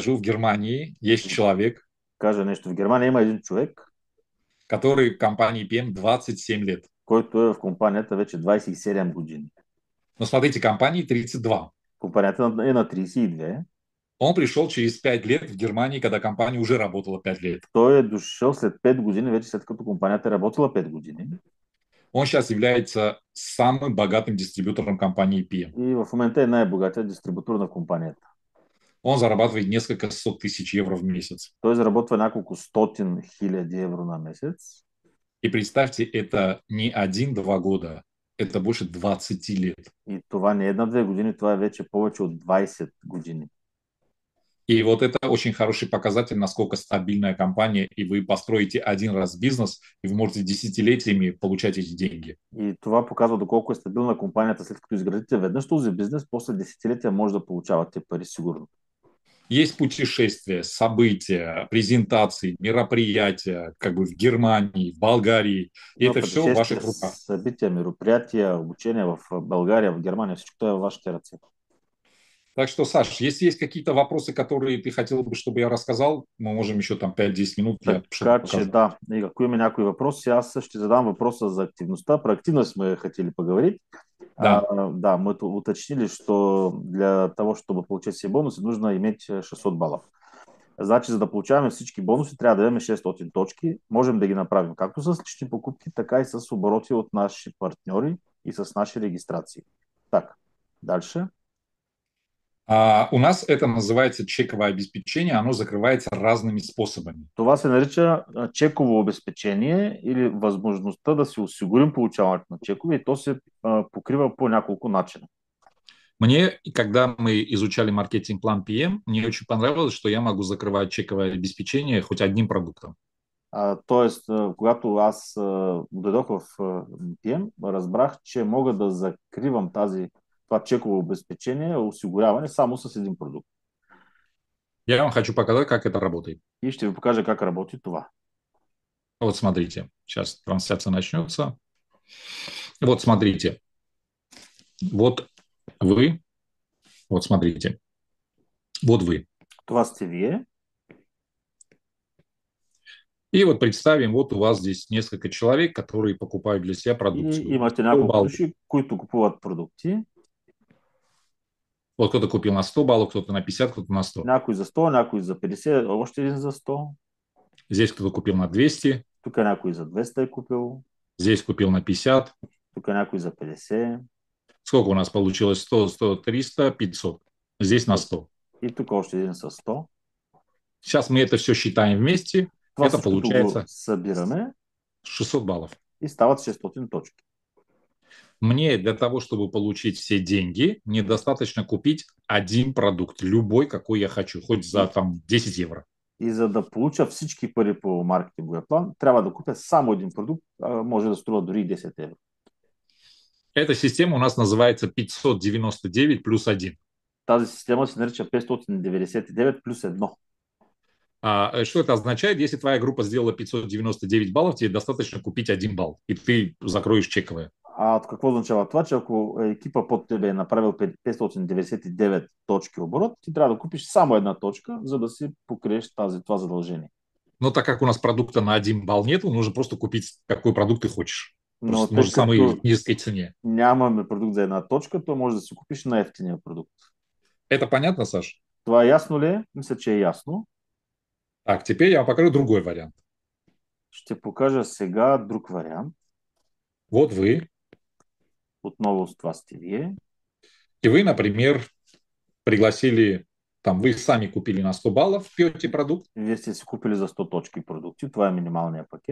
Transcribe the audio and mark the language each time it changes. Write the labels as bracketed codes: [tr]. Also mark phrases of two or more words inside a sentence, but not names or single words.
[ru] В Германии есть человек, [bg] Кажа нещо. В Германия има един човек, [ru] который в компании PM 27 лет. [bg] който е в компанията вече 27 години. [ru] Но смотрите, компании 32. [bg] Компанията е на 32. [ru] Он пришел через 5 лет в Германии, когда компания уже работала 5 лет. [bg] Той е дошъл след 5 години, вече след като компанията е работила 5 години. [ru] Он сейчас является самым богатым дистрибьютором компании PM. [bg] И в момента е най-богатият дистрибутор на компанията. [ru] Он зарабатывает несколько сот тысяч евро в месяц. [bg] Той заработва няколко стотин хиляди евро на месец. [ru] И представьте, это не 1-2 года, это больше 20 лет. [bg] И това не е една-две години, това е вече повече от 20 години. [ru] И вот это очень хороший показатель, насколько стабильная компания, и вы построите один раз бизнес, и вы можете десятилетиями получать эти деньги. [bg] И това показва доколко е стабилна компанията, след като изградите веднъж този бизнес, после десетилетия може да получавате пари сигурно. [ru] Есть путешествия, события, презентации, мероприятия, как бы в Германии, в Болгарии. И это все в ваших руках. [bg] Събития, мероприятия, обучения в България, в Германия, всичко това е във вашите ръце. [ru] Так что, Саш, если есть какие-то вопросы, которые ты хотел бы, чтобы я рассказал, мы можем еще там 5-10 минут, я что-то [bg] Така че [ru] покажу. [bg] да, и ако има някои въпроси, аз ще задам въпроса за активността. [ru] Про [bg] активност сме [ru] хотели поговорить. Да. Да, мы тут уточнили, что для того, чтобы получать все бонусы, нужно иметь 600 баллов. [bg] Значи, за да получаваме всички бонуси, трябва да имаме 600 точки. Можем да ги направим както с лични покупки, така и с обороти от наши партньори и с наши регистрации. [ru] Так, дальше. У нас это называется чековое обеспечение, оно закрывается разными способами. [bg] Това се нарича чеково обезпечение или възможността да си осигурим получаването на чекове и то се покрива по няколко начина. [ru] Мне, когда мы изучали маркетинг-план PM, мне очень понравилось, что я могу закрывать чековое обеспечение хоть одним продуктом. [bg] Тоест, когато аз дойдох в PM, разбрах, че мога да закривам това чеково обезпечение, осигуряване само с един продукт. [ru] Я вам хочу показать, как это работает. [bg] И ще ви покажа как работи това. [ru] Вот смотрите, сейчас трансляция начнется. Вот смотрите, вот вы, вот смотрите, вот вы. [bg] Това сте вие. [ru] И вот представим, вот у вас здесь несколько человек, которые покупают для себя [bg] И [ru] продукцию. [bg] имате 100 няколко [ru] баллов. [bg] души, които купуват продукти. [ru] Вот кто-то купил на 100 баллов, кто-то на 50, кто-то на 100. [bg] Някой за 100, някой за 50, още един за 100. [ru] Здесь кто-то купил на 200, [bg] Тук някой за 200 е купил. [ru] здесь купил на 50. [bg] Тук някой за 50. [ru] Сколько у нас получилось? 100, 100, 300, 500. Здесь на 100. [bg] И тук още един с 100. [ru] Сейчас мы это все считаем вместе. [bg] Това [ru] Это [bg] всичкото го [ru] получается [bg] събираме [ru] 600 баллов. [bg] и стават 600 точки. [ru] Мне для того, чтобы получить все деньги, мне достаточно купить один продукт, любой, какой я хочу, хоть за там 10 евро. [bg] И за да получа всички пари по маркетинговия план, трябва да купя само един продукт, може да струва дори 10 евро. [ru] Эта система у нас называется 599 плюс 1. [bg] Тази система се нарича 599 плюс 1. [ru] Что это означает? Если твоя группа сделала 599 баллов, тебе достаточно купить 1 балл, и ты закроешь чековое. [bg] Какво означава това? Че ако екипа под тебе е направил 599 точки оборот, ти трябва да купиш само една точка, за да си покриеш това задължение. [ru] Но так как у нас продукта на 1 балл нету, нужно просто купить какой продукт ты хочешь. [bg] Но [ru] Просто, [bg] тъй [ru] может, самой [bg] като [ru] низкой цене. [bg] нямаме продукт за една точка, то може да си купиш най-ефтиния продукт. [ru] Это понятно, Саш? [bg] Това ясно ли е? Мисля, че е ясно. [ru] Так, теперь я вам покажу другой вариант. [bg] Ще покажа сега друг вариант. [ru] Вот вы, [bg] Отново с това сте вие. [ru] и вы, например, пригласили, там, вы сами купили на 100 баллов, пьете продукт. [bg] Вие сте си купили за 100 точки продукти. Това е минималният пакет.